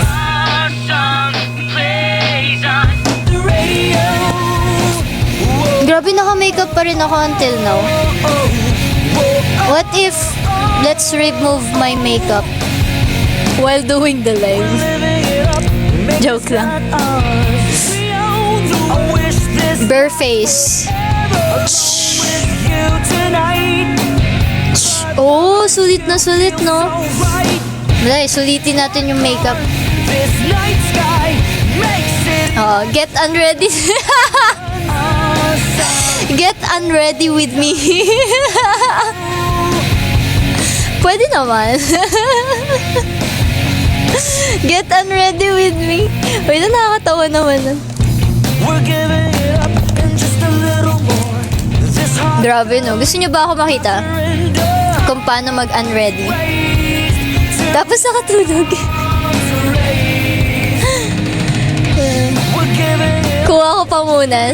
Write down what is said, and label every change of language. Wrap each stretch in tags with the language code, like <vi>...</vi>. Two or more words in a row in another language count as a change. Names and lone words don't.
<en>Our song plays on the radio.</en> <tl>Grabe, naka-makeup pa rin ako</tl> <en>until now. What if let's remove my makeup? while doing the live.</en> <tl>Joke lang.</tl> <en>Bare face.</en> <tl>Oh, sulit na sulit, no? Wala, sulitin natin yung makeup.</tl> <en>Oh, get unready. Get unready with me.</en> <tl>Pwede naman.</tl> <en>Get unready with me. Wait,</en> <tl>nakakatawa naman. Grabe, no? Gusto niyo ba ako makita kung paano mag-unready? Tapos nakatulog. Kuha ko pa muna.</tl>